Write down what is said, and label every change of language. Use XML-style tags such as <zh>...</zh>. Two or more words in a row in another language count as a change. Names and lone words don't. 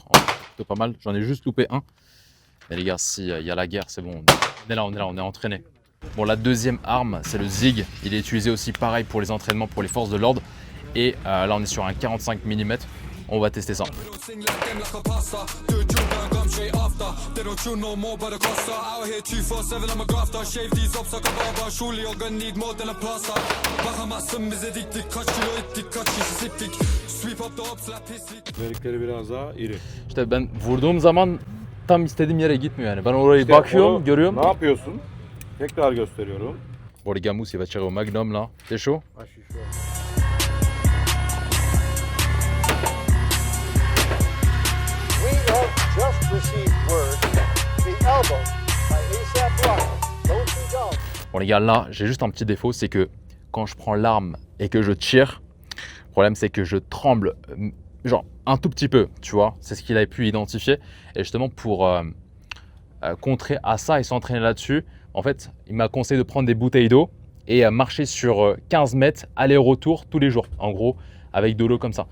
<fr>Plutôt pas mal. J'en ai juste loupé un. Mais les gars, s'il y a la guerre, c'est bon. On est là, on est entraîné. Bon, la deuxième arme, c'est le Zig. Il est utilisé aussi pareil pour les entraînements pour les forces de l'ordre. Et là, on est sur un 45 mm. On va tester ça.</fr> <tr>Delikleri biraz daha iri. İşte ben vurduğum zaman tam istediğim yere gitmiyor yani. Ben orayı İşte bakıyorum, onu görüyorum. Ne yapıyorsun? Tekrar gösteriyorum.</tr> <fr>Bon les gars, Mousse il va tirer au magnum là. T'es chaud? Ah, je suis chaud.</fr> <en>We have just received word the album by A$AP Rocky, Don't Be Dumb.</en> <fr>Bon les gars, là j'ai juste un petit défaut, c'est que quand je prends l'arme et que je tire, le problème c'est que je tremble, genre un tout petit peu, tu vois. C'est ce qu'il avait pu identifier. Et justement pour contrer à ça et s'entraîner là-dessus, en fait il m'a conseillé de prendre des bouteilles d'eau et marcher sur 15 mètres aller-retour tous les jours, en gros avec de l'eau comme ça.</fr>